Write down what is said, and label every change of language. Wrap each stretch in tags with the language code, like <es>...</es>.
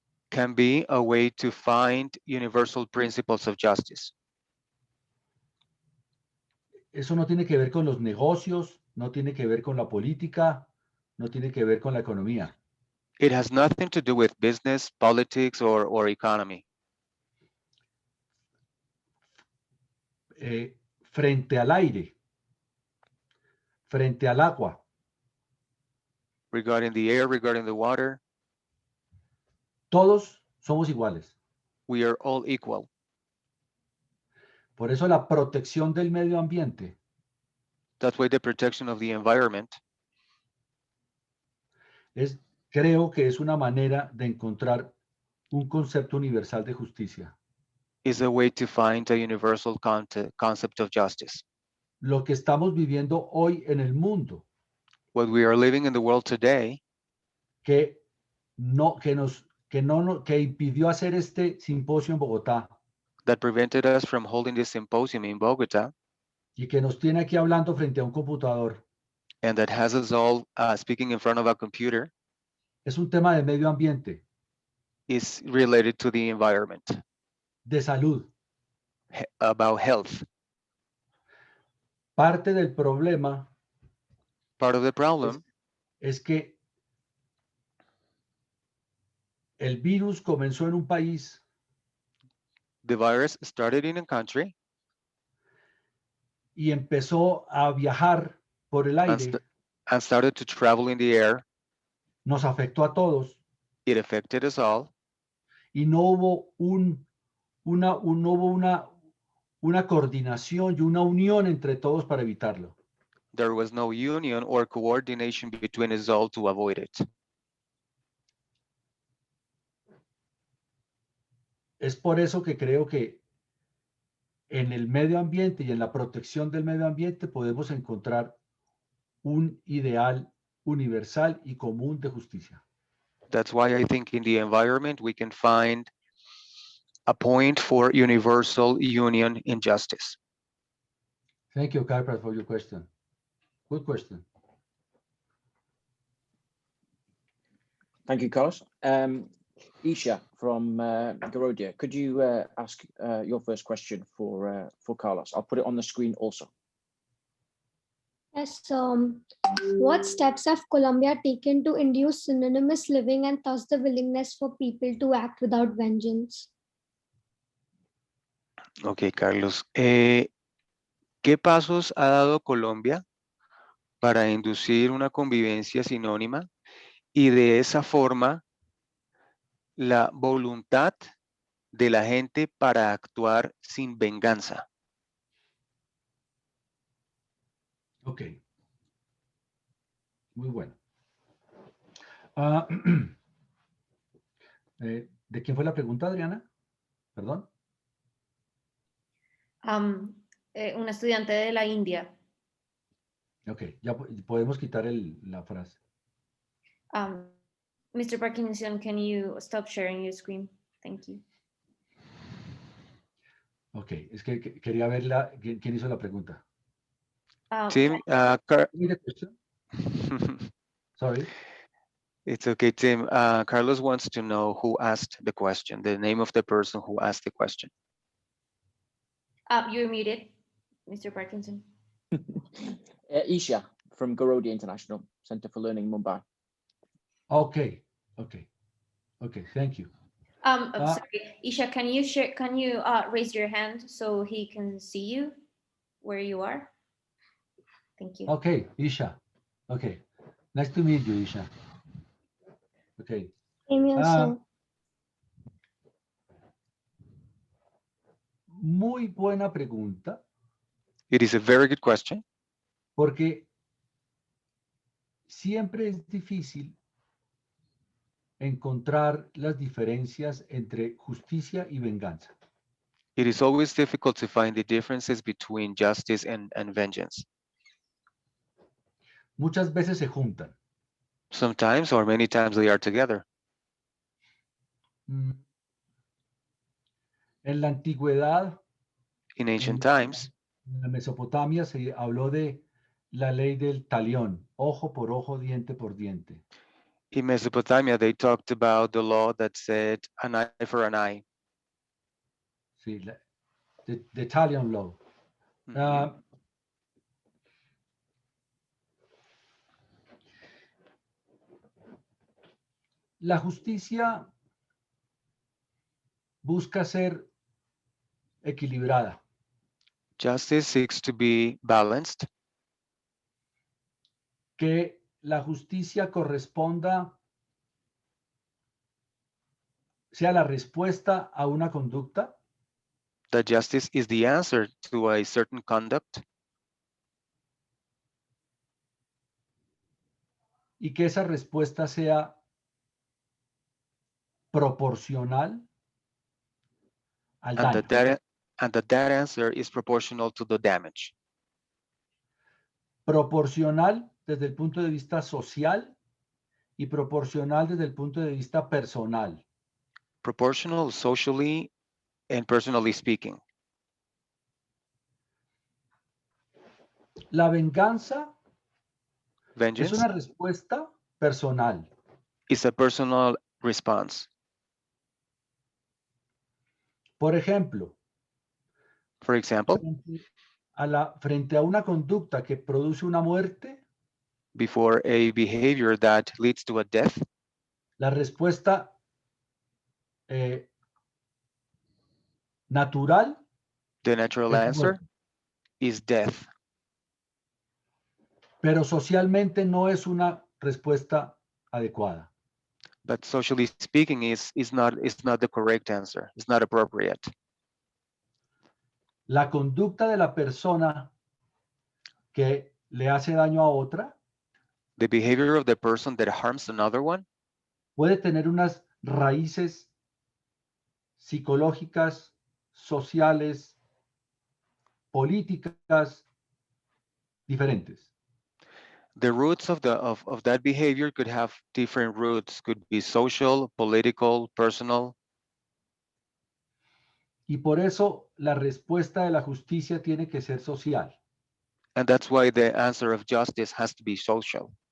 <en>Can be a way to find universal principles of justice.</en> <es>Eso no tiene que ver con los negocios, no tiene que ver con la política, no tiene que ver con la economía.</es> <en>It has nothing to do with business, politics, or economy.</en> <es>Frente al aire, frente al agua.</es> <en>Regarding the air, regarding the water.</en> <es>Todos somos iguales.</es> <en>We are all equal.</en> <es>Por eso la protección del medio ambiente.</es> <en>That's why the protection of the environment.</en> <es>Creo que es una manera de encontrar un concepto universal de justicia.</es> <en>Is a way to find a universal concept of justice.</en> <es>Lo que estamos viviendo hoy en el mundo.</es> <en>What we are living in the world today.</en> <es>Que impidió hacer este simposio en Bogotá.</es> <en>That prevented us from holding this symposium in Bogota.</en> <es>Y que nos tiene aquí hablando frente a un computador.</es> <en>And that has us all speaking in front of a computer.</en> <es>Es un tema de medio ambiente.</es> <en>is related to the environment,</en> <es>de salud.</es> <en>About health.</en> <es>Parte del problema</es> <en>Part of the problem</en> <es>es que el virus comenzó en un país,</es> <en>the virus started in a country</en> <es>y empezó a viajar por el aire.</es> <en>And started to travel in the air.</en> <es>Nos afectó a todos.</es> <en>It affected us all.</en> <es>Y no hubo una coordinación y una unión entre todos para evitarlo.</es> <en>There was no union or coordination between us all to avoid it.</en> <es>Es por eso que creo que en el medio ambiente y en la protección del medio ambiente podemos encontrar un ideal universal y común de justicia.</es> <en>That's why I think in the environment we can find a point for universal union in justice. Thank you, Carprat, for your question. Good question. Thank you, Carlos. Isha from Garodia, could you ask your first question for Carlos? I'll put it on the screen also. Yes, what steps have Colombia taken to induce synonymous living and thus the willingness for people to act without vengeance? Ok, Carlos.</en> <es>¿Qué pasos ha dado Colombia para inducir una convivencia sinónima y de esa forma la voluntad de la gente para actuar sin venganza? Ok. Muy bueno. ¿De quién fue la pregunta, Adriana? Perdón. Un estudiante de la India. Ok, ya podemos quitar la frase.</es> <en>Mr. Parkinson, can you stop sharing your screen? Thank you.</en> <es>Ok, es que quería ver quién hizo la pregunta.</es> <en>Tim, Sorry. It's okay, Tim. Carlos wants to know who asked the question, the name of the person who asked the question. You're muted, Mr. Parkinson. Isha from Garodia International Center for Learning, Mumbai. Okay, thank you. Sorry, Isha, can you raise your hand so he can see you where you are? Thank you. Okay, Isha. Okay, nice to meet you, Isha. Okay.</en> <es>Muy buena pregunta.</es> <en>It is a very good question.</en> <es>Porque siempre es difícil encontrar las diferencias entre justicia y venganza.</es> <en>It is always difficult to find the differences between justice and vengeance.</en> <es>Muchas veces se juntan.</es> <en>Sometimes or many times they are together.</en> <es>En la antigüedad,</es> <en>in ancient times,</en> <es>en la Mesopotamia se habló de la ley del talión, ojo por ojo, diente por diente.</es> <en>In Mesopotamia, they talked about the law that said an eye for an eye. Sí, the talion law.</en> <es>La justicia busca ser equilibrada.</es> <en>Justice seeks to be balanced.</en> <es>Que la justicia corresponda, sea la respuesta a una conducta.</es> <en>That justice is the answer to a certain conduct.</en> <es>Y que esa respuesta sea proporcional al daño.</es> <en>And that answer is proportional to the damage.</en> <es>Proporcional desde el punto de vista social y proporcional desde el punto de vista personal.</es> <en>Proportional socially and personally speaking.</en> <es>La venganza</es> <en>Vengeance</en> <es>es una respuesta personal.</es> <en>is a personal response.</en> <es>Por ejemplo,</es> <en>For example,</en> <es>frente a una conducta que produce una muerte,</es> <en>before a behavior that leads to a death,</en> <es>la respuesta natural</es> <en>the natural</en> <es>es</es> <en>answer</en> <es>muerte.</es> <en>is death. Pero socialmente no es una respuesta adecuada. But socially speaking is not the correct answer. It's not appropriate.</en> <es>La conducta de la persona que le hace daño a otra</es> <en>The behavior of the person that harms another one</en> <es>puede tener unas raíces psicológicas, sociales, políticas diferentes.</es> <en>the roots of that behavior could have different roots, could be social, political, personal.</en> <es>Y por eso la respuesta de la justicia tiene que ser social.</es> <en>And that's why the answer of justice has to be social.</en>